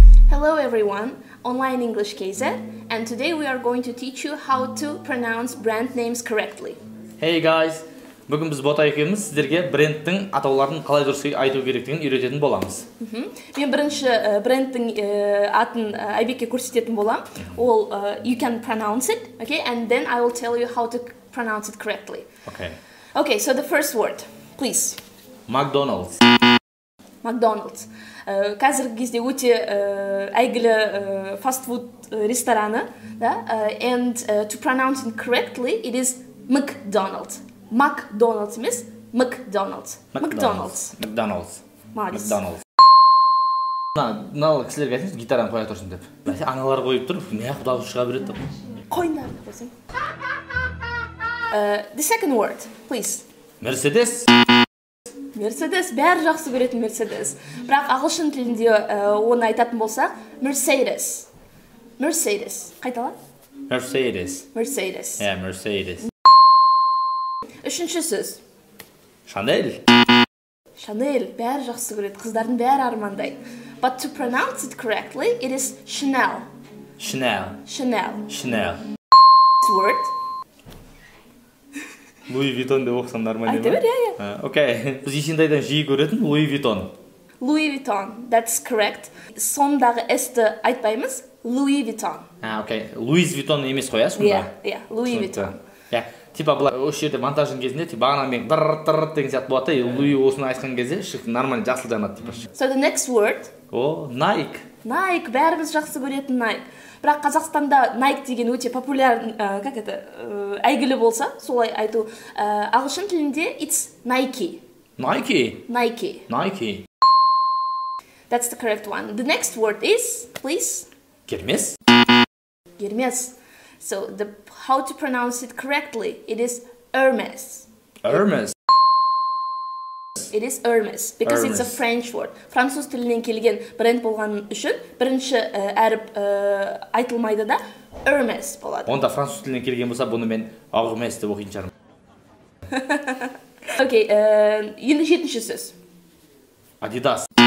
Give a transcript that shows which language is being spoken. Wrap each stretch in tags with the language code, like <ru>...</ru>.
<en>Hello everyone, Online English KZ, and today we are going to teach you how to pronounce brand names correctly. Hey guys,</en> <kk>бүгін біз бота екеуміз сіздерге брендтің атауларын қалай дұрыс айту керектігін үйрететін боламыз. Мен бірінші брендтің атын Айбекке көрсететін болам. Ол</kk> <en>you can pronounce it, okay, and then I will tell you how to pronounce it correctly. Okay, so the first word, please. McDonald's. McDonald's.</en> <kk>Қазіргі кезде өте әйгілі фастфуд рестораны, да?</kk> <en>And to pronounce it correctly, it is McDonald's.</en> <kk>McDonald's емес, McDonald's.</kk> <en>McDonald's. McDonald's. McDonald's.</en> <kk>Мынау кісілерге айтыңыз, гитараны қоя тұрсын деп. Бәсе аналар қойып тұр, неғып дауыс шыға береді деп. Қойындар қойсын.</kk> <en>The second word, please. Mercedes.</en> <kk>Mercedes, бәрі жақсы көретін Mercedes. Бірақ ағылшын тілінде оны айтатын болсақ, Mercedes. Mercedes. Қайтала?</kk> <en>Mercedes. Mercedes. Yeah, Mercedes.</en> <kk>Үшінші сөз.</kk> <en>Chanel.</en> <kk>Chanel, бәрі жақсы көреді, қыздардың бәрі армандай.</kk> <en>But to pronounce it correctly, it is Chanel. Chanel. Chanel. Chanel. This word.</en> <kk>Louis Vuitton деп оқысам нормально ма? Айта бер, иә. Окей, біз есентайдан жиі көретін Louis Vuitton.</kk> <en>Louis Vuitton, that's correct.</en> <kk>Сондағы S-ті айтпаймыз, Louis Vuitton. Окей, Louis Vuitton емес қой, сонда? Иә, Louis Vuitton. Типа бұлай осы жерде монтажын кезінде бағанамен дыррррррррррррррррррррррррррррррррррррррррррррррррррррррррррррррррррррррррррррррррррррррррррррррррррррррррррррррррррррррррррррррррррррррррррррррррррррррррррррррррррррррррррррррррррррррррррррррррррррррррррrrrrrrrrrrrrrrrrrrrrrrrrrrrrrrrrrrrrrrrrrrrrrrrrrrrrrrrrrrrrrrrrrrrrrrrrrrrrrrrrrrrrrrrrrrrrrrrrrrrrrrrrrrrrrrrrrrrrrrrrrrrrrrrrrrrrrrrrrrrrrrrrrrrrrrrrrrrrrrrrrrrrrrrrrrrrrrrrrrrrr</kk> <en>Nike.</en> <kk>Nike, бәріміз жақсы көретін Nike. Бірақ Қазақстанда Nike деген өте популяр, әйгілі болса, солай айту. Ағылшын тілінде</kk> <en>it's Nike. Nike. Nike. Nike. That's the correct one. The next word is, please.</en> <kk>Гермес.</kk> <en>Hermes. So how to pronounce it correctly? It is Hermes. Hermes. It is Hermes because it's a French word.</en> <kk>Француз тілінен келген бренд болған үшін бірінші әріп айтылмайды да Hermes болады. Онда француз тілінен келген болса, бұны мен Hermes деп оқитын шығармын. Окей, енді жетінші сөз.</kk> <en>Adidas.</en>